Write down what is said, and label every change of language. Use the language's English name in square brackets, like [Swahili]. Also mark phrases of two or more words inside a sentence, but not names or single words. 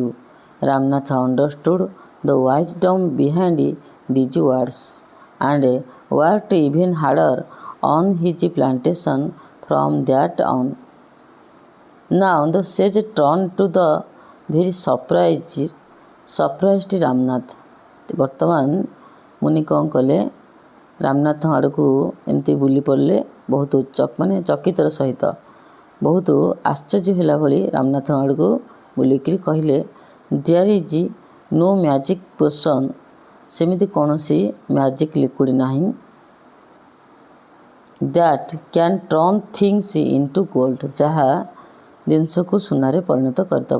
[English] Ramnath understood the wisdom behind these words and worked even harder on his plantation from that on. Now the sage turned to the very surprised Ramnath. [Odia] ବର୍ତ୍ତମାନ ମୁନି କ'ଣ କଲେ, ରାମନାଥ ଆଡ଼କୁ ଏମିତି ବୁଲି ପଡ଼ିଲେ, ବହୁତ ମାନେ ଚକିତର ସହିତ, ବହୁତ ଆଶ୍ଚର୍ଯ୍ୟ ହେଲା ଭଳି ରାମନାଥ ଆଡ଼କୁ ବୁଲିକିରି କହିଲେ, [English] there is no magic potion, [Odia] ସେମିତି କୌଣସି [English] magic liquid [Odia] ନାହିଁ, [English] that can turn things into gold, [Odia] ଯାହା ଜିନିଷକୁ ସୁନାରେ ପରିଣତ କରିଦେବ।